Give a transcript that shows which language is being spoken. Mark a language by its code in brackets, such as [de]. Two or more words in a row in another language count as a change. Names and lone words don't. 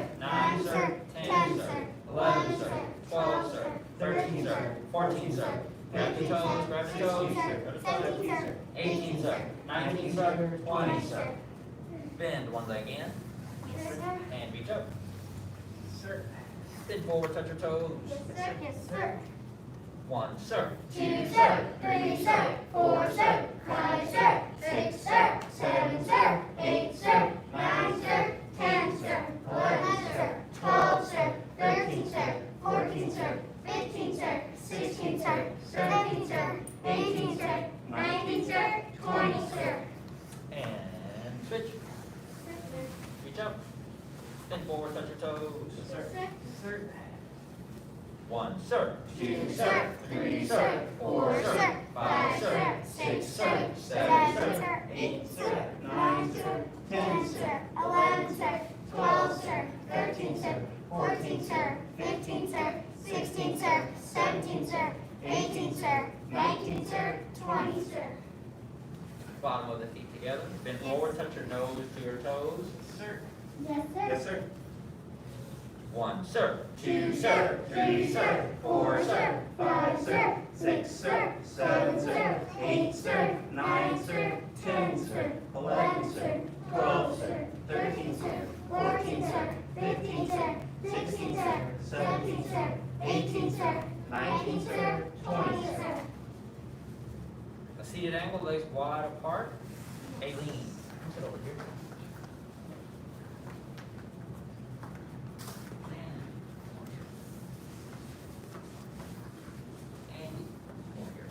[en] 9, sir. 10, sir. 11, sir. 12, sir. 13, sir. 14, sir. Grab the toes, grab the toes. Grab the toes. 17, sir. 18, sir. 19, sir. 20, sir. Bend one leg in Yes, sir. and reach up. Sir. Bend forward, touch your toes. Yes, sir. Yes, sir. 1, sir. 2, sir. 3, sir. 4, sir. 5, sir. 6, sir. 7, sir. 8, sir. 9, sir. 10, sir. 11, sir. 12, sir. 13, sir. 14, sir. 15, sir. 16, sir. 17, sir. 18, sir. 19, sir. 20, sir. And switch. Reach up. Bend forward, touch your toes. Yes, sir. Sir. 1, sir. 2, sir. 3, sir. 4, sir. 5, sir. 6, sir. 7, sir. 8, sir. 9, sir. 10, sir. 11, sir. 12, sir. 13, sir. 14, sir. 15, sir. 16, sir. 17, sir. 18, sir. 19, sir. 20, sir. Bottom of the feet together. Bend forward, touch your nose to your toes. Sir. Yes, sir. Yes, sir. 1, sir. 2, sir. 3, sir. 4, sir. 5, sir. 6, sir. 7, sir. 8, sir. 9, sir. 10, sir. 11, sir. 12, sir. 13, sir. 14, sir. 15, sir. 16, sir. 17, sir. 18, sir. 19, sir. 20, sir. A seated angle, legs wide apart. Aileen, sit over here. Andy, over here.